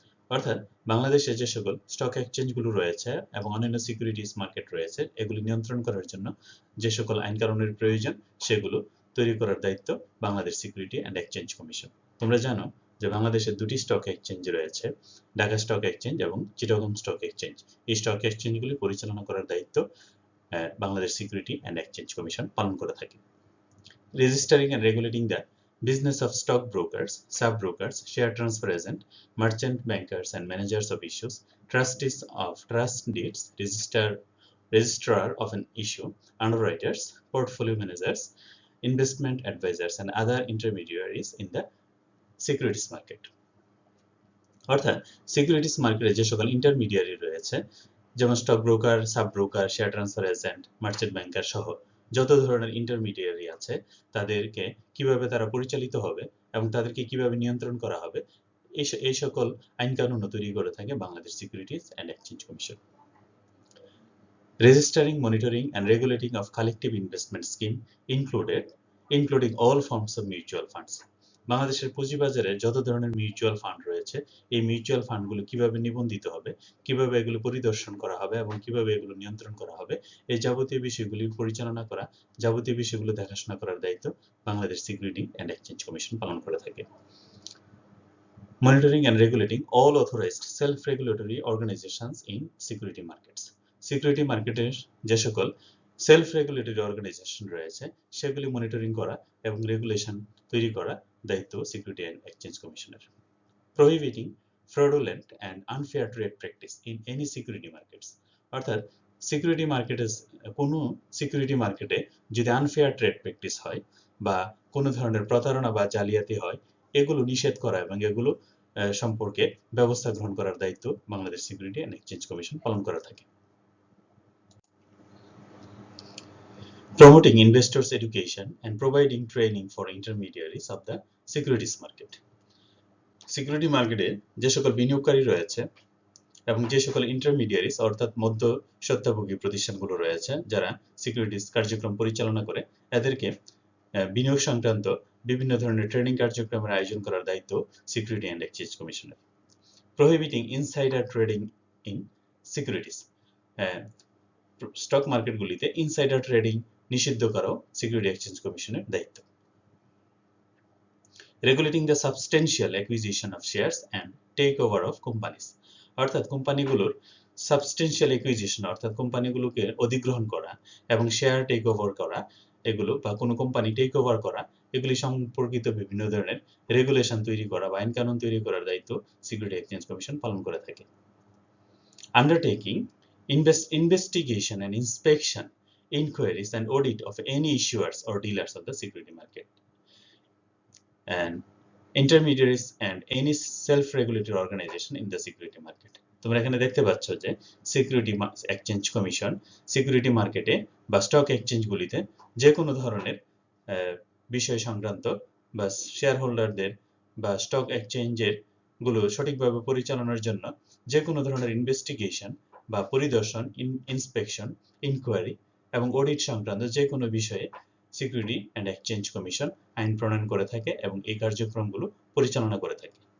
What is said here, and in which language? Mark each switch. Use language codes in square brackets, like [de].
[bn] অর্থাৎ বাংলাদেশে যে সকল স্টক এক্সচেঞ্জগুলো রয়েছে এবং অন্যান্য সিকিউরিটিজ মার্কেট রয়েছে এগুলি নিয়ন্ত্রণ করার জন্য যে সকল আইন কানুনের প্রয়োজন সেগুলো তৈরি করার দায়িত্ব Bangladesh security and exchange commission. তোমরা জানো যে বাংলাদেশে দুটি স্টক এক্সচেঞ্জ রয়েছে, ঢাকা স্টক এক্সচেঞ্জ এবং চিটাগং স্টক এক্সচেঞ্জ। এই স্টক এক্সচেঞ্জগুলি পরিচালনা করার দায়িত্ব Bangladesh security and exchange commission পালন করে থাকে। [en] Registering and regulating the business of stockbrokers, sub-brokers, share transfer agent, merchant bankers and managers of issues, trustees of trust deeds, registrar of an issue, underwriters, portfolio managers, investment advisors and other intermediaries in the securities market. [bn] অর্থাৎ securities মার্কেটে যে সকল intermediary রয়েছে যেমন stock broker, sub broker, share transfer agent, merchant banker সহ যত ধরনের intermediary আছে তাদেরকে কিভাবে তারা পরিচালিত হবে এবং তাদেরকে কিভাবে নিয়ন্ত্রণ করা হবে এই সকল আইন কানুন তৈরি করে থাকে Bangladesh securities and exchange commission. [en] Registering, monitoring and regulating of collective investment scheme including all forms of mutual funds. [bn] বাংলাদেশের পুঁজিবাজারে যত ধরনের মিউচুয়াল ফান্ড রয়েছে এই মিউচুয়াল ফান্ডগুলো কিভাবে নিবন্ধিত হবে, কিভাবে এগুলো পরিদর্শন করা হবে এবং কিভাবে এগুলো নিয়ন্ত্রণ করা হবে, এই যাবতীয় বিষয়গুলি পরিচালনা করা, যাবতীয় বিষয়গুলো দেখাশোনা করার দায়িত্ব Bangladesh security and exchange commission পালন করে থাকে। [en] Monitoring and regulating all authorized self-regulatory organizations in security markets. [bn] Security মার্কেটের যে সকল সেলফ রেগুলেটরি অর্গানাইজেশন রয়েছে সেগুলি মনিটরিং করা এবং রেগুলেশন তৈরি করা দায়িত্ব সিকিউরিটি অ্যান্ড এক্সচেঞ্জ কমিশনের। [en] Prohibiting fraudulent and unfair trade practice in any security markets. [bn] অর্থাৎ সিকিউরিটি মার্কেটে কোনো সিকিউরিটি মার্কেটে যদি আনফেয়ার ট্রেড প্র্যাকটিস হয় বা কোনো ধরনের প্রতারণা বা জালিয়াতি হয় এগুলো নিষেধ করা এবং এগুলো সম্পর্কে ব্যবস্থা গ্রহণ করার দায়িত্ব Bangladesh security and exchange commission পালন করে থাকে। [en] Promoting investors' education and providing training for intermediaries of the securities market. [bn] Security মার্কেটে যে সকল বিনিয়োগকারী রয়েছে এবং যে সকল ইন্টারমিডিয়ারিজ অর্থাৎ মধ্যস্বত্বভোগী প্রতিষ্ঠানগুলো রয়েছে যারা সিকিউরিটিজ কার্যক্রম পরিচালনা করে এদেরকে বিনিয়োগ সংক্রান্ত বিভিন্ন ধরনের ট্রেনিং কার্যক্রমের আয়োজন করার দায়িত্ব সিকিউরিটি অ্যান্ড এক্সচেঞ্জ কমিশনের। [en] Prohibiting insider trading in securities. [bn] Stock মার্কেটগুলিতে insider trading নিষিদ্ধ করাও সিকিউরিটি এক্সচেঞ্জ কমিশনের দায়িত্ব। [en] Regulating the substantial acquisition of shares and take over of companies. [bn] অর্থাৎ কোম্পানিগুলোর সাবস্টেন্সিয়াল অ্যাকুইজিশন অর্থাৎ কোম্পানিগুলোকে অধিগ্রহণ করা এবং শেয়ার টেক ওভার করা এগুলো বা কোনো কোম্পানি টেক ওভার করা এগুলি সম্পর্কিত বিভিন্ন ধরনের রেগুলেশন তৈরি করা বা আইন কানুন তৈরি করার দায়িত্ব সিকিউরিটি এক্সচেঞ্জ কমিশন পালন করে থাকে। [en] Undertaking investigation and inspection, inquiries and audit of any issuers or dealers of the security market and intermediaries and any self-regulatory organization in the security market. [bn] তোমরা এখানে দেখতে পাচ্ছ যে সিকিউরিটি এক্সচেঞ্জ কমিশন সিকিউরিটি মার্কেটে বা স্টক এক্সচেঞ্জগুলিতে যে কোনো ধরনের বিষয় সংক্রান্ত বা শেয়ার হোল্ডারদের বা স্টক এক্সচেঞ্জের গুলো সঠিকভাবে পরিচালনার জন্য যে কোনো ধরনের ইনভেস্টিগেশন বা পরিদর্শন, ইন্সপেকশন, ইনকোয়ারি এবং অডিট সংক্রান্ত যে কোনো বিষয়ে সিকিউরিটি অ্যান্ড এক্সচেঞ্জ কমিশন আইন প্রণয়ন করে থাকে এবং এই কার্যক্রমগুলো পরিচালনা করে থাকে।